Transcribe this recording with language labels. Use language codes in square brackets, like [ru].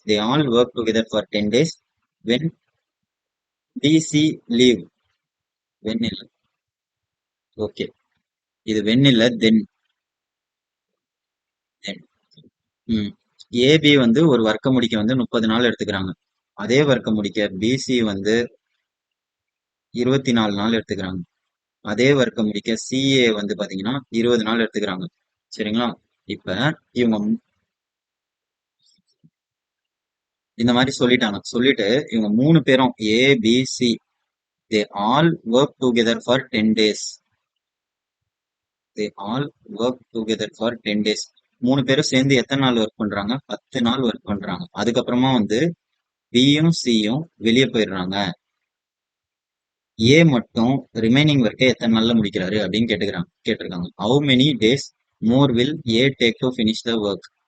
[en] They all work together for 10 days. When BC leave, when [ta] இல்ல, okay, இது [en] when இல்ல then. [ta] AB வந்து ஒரு ஒர்க்கை முடிக்க வந்து 30 நாள் எடுத்துக்கிறாங்க. அதே ஒர்க்கை முடிக்க பிசி வந்து 24 நாள் எடுத்துக்கிறாங்க. அதே ஒர்க்கை முடிக்க சிஏ வந்து பாத்தீங்கன்னா 20 நாள் எடுத்துக்கிறாங்க. சரிங்களா? இப்ப இவங்க இந்த மாதிரி சொல்லிட்டு இவங்க 3 பேரும் ABC [en] they all work together for 10 days. they all work together for 10 days. [ta] 3 பேரும் சேர்ந்து எத்தனை நாள் ஒர்க் பண்றாங்க? 10 நாள் ஒர்க் பண்றாங்க. அதுக்கப்புறமா வந்து பியும் சியும் வெளியே போயிடுறாங்க. ஏ மட்டும் ரிமைனிங் ஒர்க்கை எத்தனை நாள்ல முடிக்கிறாரு அப்படின்னு கேட்டிருக்காங்க. [en] How many days more will A take to finish the work.